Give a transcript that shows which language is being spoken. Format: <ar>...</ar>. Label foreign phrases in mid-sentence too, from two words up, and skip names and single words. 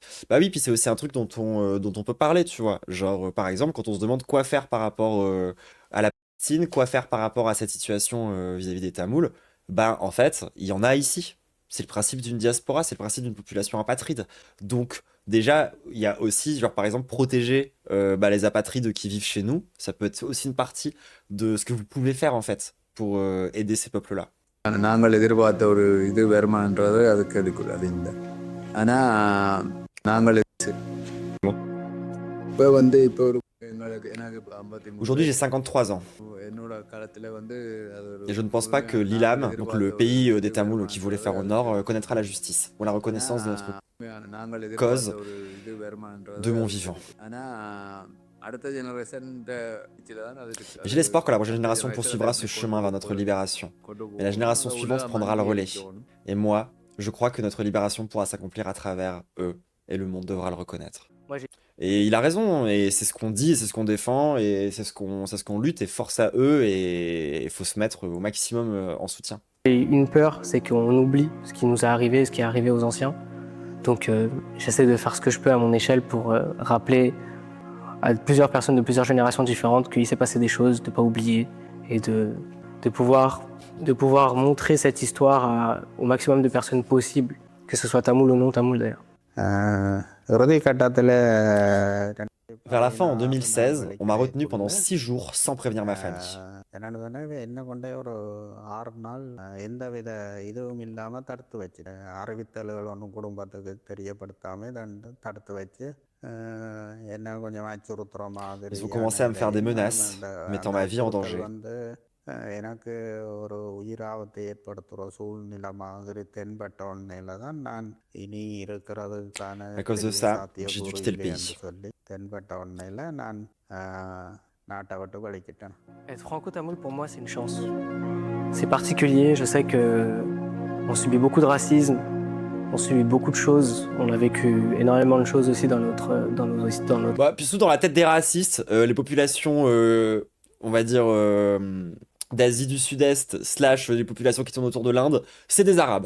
<fr>Bah oui, puis c'est aussi un truc dont on peut parler, tu vois. Genre, par exemple, quand on se demande quoi faire par rapport à la Palestine, quoi faire par rapport à cette situation vis-à-vis des Tamouls, bah en fait, il y en a ici. C'est le principe d'une diaspora, c'est le principe d'une population apatride. Donc, déjà, il y a aussi, genre par exemple, protéger bah, les apatrides qui vivent chez nous. Ça peut être aussi une partie de ce que vous pouvez faire en fait pour aider ces peuples-là.</fr> <ta>நாங்கள் எதிர்பார்த்த ஒரு இது வருமானன்றது அதுக்கு அது இல்லை. ஆனால் நாங்கள் இப்போ வந்து இப்போ ஒரு எனக்கு இப்போ 53</ta> <fr>Aujourd'hui, j'ai 53 ans</fr> <ta>என்னோட காலத்தில் வந்து அது ஒரு</ta> <fr>et je ne pense pas que l'ILAM, donc le pays des Tamouls qui voulait faire au nord, connaîtra la justice ou la reconnaissance de notre</fr> <ta>நாங்கள்</ta> <fr>cause</fr> <ta>எதிர்பார்த்த ஒரு இது வருமானன்றது</ta> <fr>de mon vivant.</fr> <ta>ஆனால் அடுத்த ஜெனரேஷன் தான் அது</ta> <fr>J'ai l'espoir que la prochaine génération poursuivra ce chemin vers notre libération. Et la génération suivante prendra le relais. Et moi, je crois que notre libération pourra s'accomplir à travers eux, et le monde devra le reconnaître. Et il a raison, et c'est ce qu'on dit, c'est ce qu'on défend, et c'est ce qu'on lutte, et force à eux, et il faut se mettre au maximum en soutien. J'ai une peur, c'est qu'on oublie ce qui nous est arrivé, ce qui est arrivé aux anciens. Donc j'essaie de faire ce que je peux à mon échelle pour rappeler à plusieurs personnes de plusieurs générations différentes qu'il s'est passé des choses, de ne pas oublier, et de pouvoir montrer cette histoire au maximum de personnes possibles, que ce soit tamoul ou non tamoul d'ailleurs.</fr> <ta>இறுதி கட்டத்தில்</ta> <fr>Vers la fin, en 2016, on m'a retenu pendant 6 jours sans prévenir ma famille.</fr> <ta>என்னென்னு சொன்னால் என்ன கொண்டே ஒரு 6 நாள் எந்தவித இதுவும் இல்லாமல் தடுத்து வச்சு அறிவித்தல்கள் ஒன்றும் குடும்பத்துக்கு தெரியப்படுத்தாமல் தடுத்து வச்சு என்ன கொஞ்சம் அச்சுறுத்துற மாதிரி</ta> <fr>Ils ont commencé à me faire des menaces, mettant ma vie en danger.</fr> <ta>வந்து எனக்கு ஒரு உயிராபத்தை ஏற்படுத்துகிற சூழ்நிலை மாதிரி தென்பட்ட உடனேல தான் நான் இனி இருக்கிறதுக்கான</ta> <fr>À cause de ça, j'ai dû quitter le pays.</fr> <ta>சொல்லி தென்பட்ட உடனேல நான் நாட்டை விட்டு வெளிக்கிட்டேன்.</ta> <fr>Être franco-tamoul pour moi c'est une chance. C'est particulier, je sais que on subit beaucoup de racisme, on subit beaucoup de choses, on a vécu énormément de choses aussi dans notre Bah, puis surtout dans la tête des racistes, les populations, on va dire, d'Asie du Sud-Est, / les populations qui tournent autour de l'Inde, c'est des Arabes.</fr>